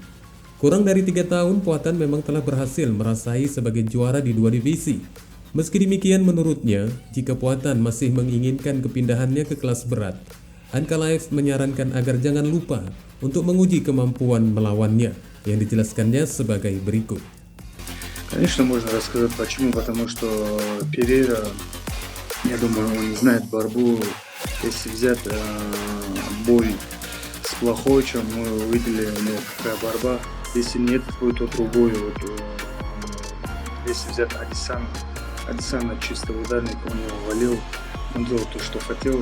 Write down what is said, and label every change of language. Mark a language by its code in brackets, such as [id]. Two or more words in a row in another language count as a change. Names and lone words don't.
[id] Kurang dari 3 tahun, Poatan memang telah berhasil merasahi sebagai juara di 2 divisi. Meski demikian, menurutnya, jika Poatan masih menginginkan kepindahannya ke kelas berat, Ankalaev menyarankan agar jangan lupa untuk menguji kemampuan melawannya, yang dijelaskannya sebagai berikut. [ru] Конечно, можно рассказать почему. Потому что Перейра, я думаю, он не знает борьбу. Если взять, бой с Блachowicz, мы увидели, какая борьба. Если не этот бой, то другой. Если взять Адесана чисто ударник, он его валил, он делал то, что хотел.